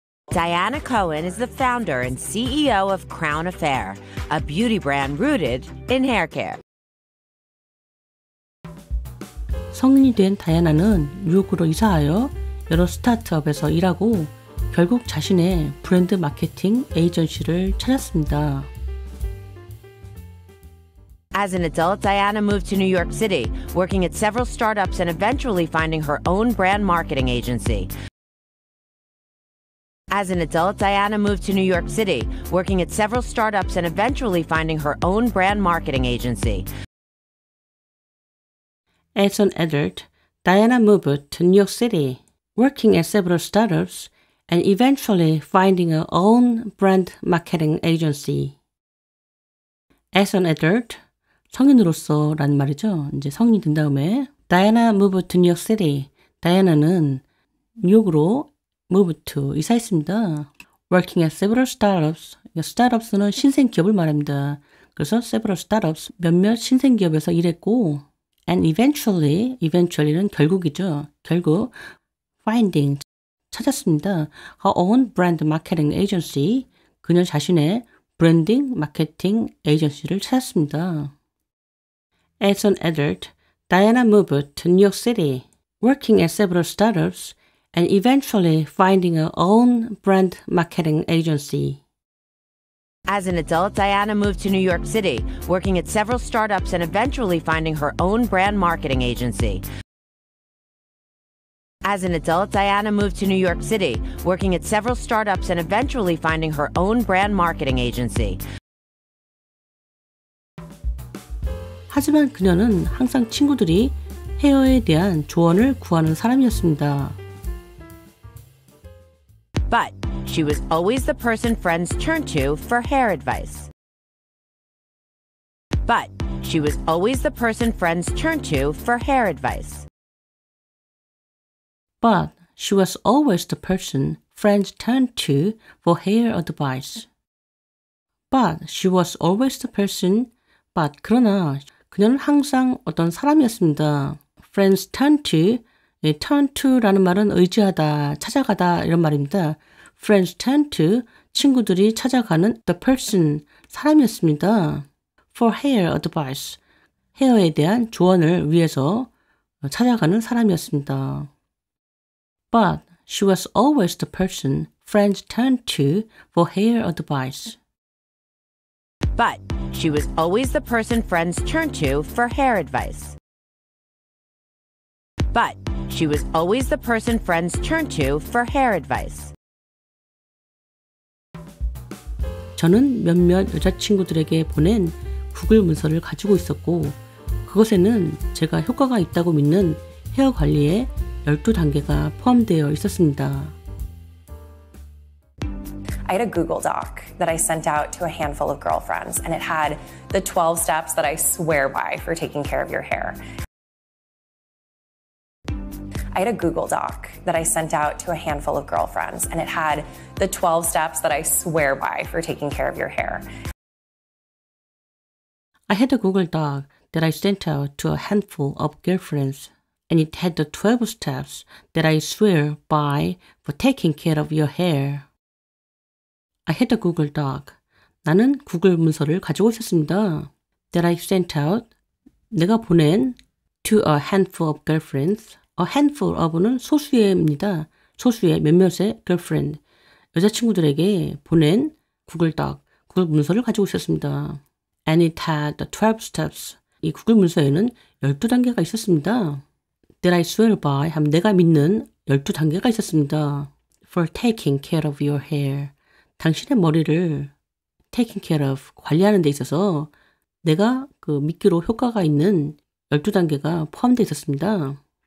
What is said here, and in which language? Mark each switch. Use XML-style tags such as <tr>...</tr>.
<en>Diana Cohen is the founder and CEO of Crown Affair, a beauty brand rooted in hair care.</en> <ko>성인이 된 다이애나는 뉴욕으로 이사하여 여러 스타트업에서 일하고 결국 자신의 브랜드 마케팅 에이전시를 찾았습니다.</ko> <en>As an adult, Diana moved to New York City, working at several startups and eventually finding her own brand marketing agency. As an adult, Diana moved to New York City, working at several startups and eventually finding her own brand marketing agency. As an adult, Diana moved to New York City, working at several startups and eventually finding her own brand marketing agency. As an adult,</en> <ko>성인으로서라는 말이죠. 이제 성인이 된 다음에</ko> <en>Diana moved to New York City.</en> <ko>다이애나는 뉴욕으로</ko> <en>move to</en> <ko>이사했습니다.</ko> <en>Working at several startups.</en> <ko>startups는 신생 기업을 말합니다. 그래서</ko> <en>several startups</en> <ko>몇몇 신생 기업에서 일했고</ko> <en>and eventually</en> <ko>는 결국이죠. 결국</ko> <en>finding</en> <ko>찾았습니다.</ko> <en>Her own brand marketing agency.</en> <ko>그녀 자신의 브랜딩 마케팅 에이전시를 찾았습니다.</ko> <en>As an adult, Diana moved to New York City, working at several startups and eventually finding her own brand marketing agency. As an adult, Diana moved to New York City, working at several startups and eventually finding her own brand marketing agency. As an adult, Diana moved to New York City, working at several startups and eventually finding her own brand marketing agency.</en> <ko>하지만 그녀는 항상 친구들이 헤어에 대한 조언을 구하는 사람이었습니다.</ko> <en>But she was always the person friends turned to for hair advice. But she was always the person friends turned to for hair advice. But she was always the person friends turned to for hair advice. But she was always the person, but</en> <ko>그러나 그녀는 항상 어떤 사람이었습니다.</ko> <en>Friends turn to, turn to</en> <ko>라는 말은 의지하다, 찾아가다 이런 말입니다.</ko> <en>Friends turn to,</en> <ko>친구들이 찾아가는</ko> <en>the person,</en> <ko>사람이었습니다.</ko> <en>For hair advice,</en> <ko>헤어에 대한 조언을 위해서 찾아가는 사람이었습니다.</ko> <en>But she was always the person friends turned to for hair advice. But she was always the person friends turned to for hair advice. But she was always the person friends turned to for hair advice.</en> <ko>저는 몇몇 여자친구들에게 보낸 구글 문서를 가지고 있었고 그것에는 제가 효과가 있다고 믿는 헤어 관리의 12단계가 포함되어 있었습니다.</ko> <en>I had a Google Doc that I sent out to a handful of girlfriends, and it had the 12 steps that I swear by for taking care of your hair. I had a Google Doc that I sent out to a handful of girlfriends, and it had the 12 steps that I swear by for taking care of your hair. I had a Google Doc that I sent out to a handful of girlfriends, and it had the 12 steps that I swear by for taking care of your hair. I had a Google Doc.</en> <ko>나는 구글 문서를 가지고 있었습니다.</ko> <en>That I sent out.</en> <ko>내가 보낸</ko> <en>to a handful of girlfriends. A handful of</en> <ko>는 소수의입니다. 소수의 몇몇의</ko> <en>girlfriend.</en> <ko>여자친구들에게 보낸 구글 Doc. 구글 문서를 가지고 있었습니다.</ko> <en>And it had the 12 steps.</en> <ko>이 구글 문서에는 12단계가 있었습니다.</ko> <en>That I swear by</en> <ko>하면 내가 믿는 12단계가 있었습니다.</ko> <en>For taking care of your hair.</en> <ko>당신의 머리를</ko> <en>taking care of,</en> <ko>관리하는 데 있어서 내가 믿기로 효과가 있는 12단계가 포함되어 있었습니다.</ko>